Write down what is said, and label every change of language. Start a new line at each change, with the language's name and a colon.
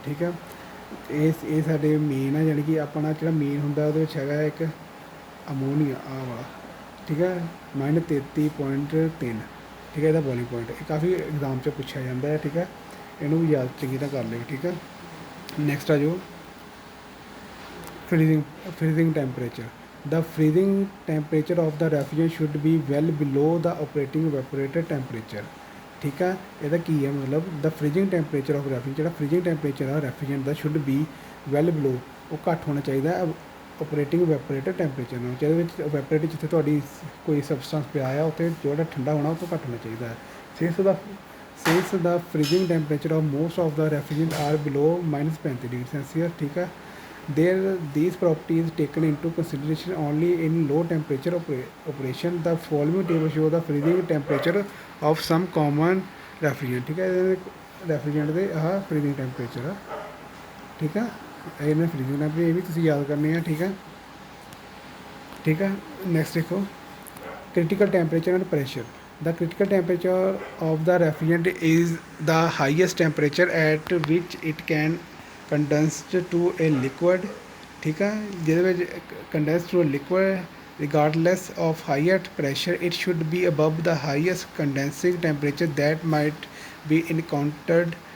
Punjabi: ਠੀਕ ਆ, ਇਹ ਸਾਡੇ ਮੇਨ ਆ, ਯਾਨੀ ਕਿ ਆਪਣਾ ਜਿਹੜਾ ਮੇਨ ਹੁੰਦਾ ਉਹਦੇ ਵਿੱਚ ਹੈਗਾ ਇੱਕ ਅਮੋਨੀਆ ਆ ਵਾਲਾ। ਠੀਕ ਹੈ, -33.3। ਠੀਕ ਹੈ, ਇਹਦਾ ਬੋਇਲਿੰਗ ਪੁਆਇੰਟ ਇਹ ਕਾਫੀ ਐਗਜ਼ਾਮ 'ਚ ਪੁੱਛਿਆ ਜਾਂਦਾ ਹੈ। ਠੀਕ ਹੈ, ਇਹਨੂੰ ਵੀ ਯਾਦ ਚੰਗੀ ਤਰ੍ਹਾਂ ਕਰ ਲਿਓ। ਠੀਕ ਹੈ, ਨੈਕਸਟ ਆ ਜੋ freezing temperature.
English: The freezing temperature of the refrigerant should be well below the operating evaporator temperature.
Punjabi: ਠੀਕ ਆ, ਇਹਦਾ ਕੀ ਹੈ ਮਤਲਬ,
English: the freezing temperature of refrigerant,
Punjabi: ਜਿਹੜਾ ਫਰੀਜ਼ਿੰਗ ਟੈਂਪਰੇਚਰ ਆ ਰੈਫਰੀਜਰੈਂਟ ਦਾ
English: should be well below,
Punjabi: ਉਹ ਘੱਟ ਹੋਣਾ ਚਾਹੀਦਾ ਆਪਰੇਟਿੰਗ ਵੈਪੋਰੇਟਰ ਟੈਂਪਰੇਚਰ ਨਾਲ। ਜਿਹਦੇ ਵਿੱਚ ਵੈਪੋਰੇਟਰ ਜਿੱਥੇ ਤੁਹਾਡੀ ਕੋਈ ਸਬਸਟੈਂਸ ਪਿਆ ਆ ਉੱਥੇ ਜਿਹੜਾ ਠੰਡਾ ਹੋਣਾ ਉਹ ਤੋਂ ਘੱਟ ਹੋਣਾ ਚਾਹੀਦਾ ਹੈ।
English: since the freezing temperature of most of the refrigerant are below -35°C.
Hindi: ठीक है,
English: these properties taken into consideration only in low temperature operation. The following table show the freezing temperature of some common refrigerant.
Hindi: ठीक है,
Punjabi: ਰੈਫਰੀਜਰੈਂਟ ਦੇ ਆਹ freezing temperature ਆ। ਠੀਕ ਆ, ਇਹਨਾਂ ਫਰੀਜ਼ਿੰਗ ਟੈਂਪਰੇਚਰ ਇਹ ਵੀ ਤੁਸੀਂ ਯਾਦ ਕਰਨੇ ਆ। ਠੀਕ ਹੈ, ਠੀਕ ਹੈ, ਨੈਕਸਟ ਦੇਖੋ critical temperature and pressure.
English: The critical temperature of the refrigerant is the highest temperature at which it can condense to a liquid.
Hindi: ठीक है,
Punjabi: ਜਿਹਦੇ ਵਿੱਚ
English: condense to a liquid regardless of higher pressure. It should be above the highest condensing temperature that might be encountered.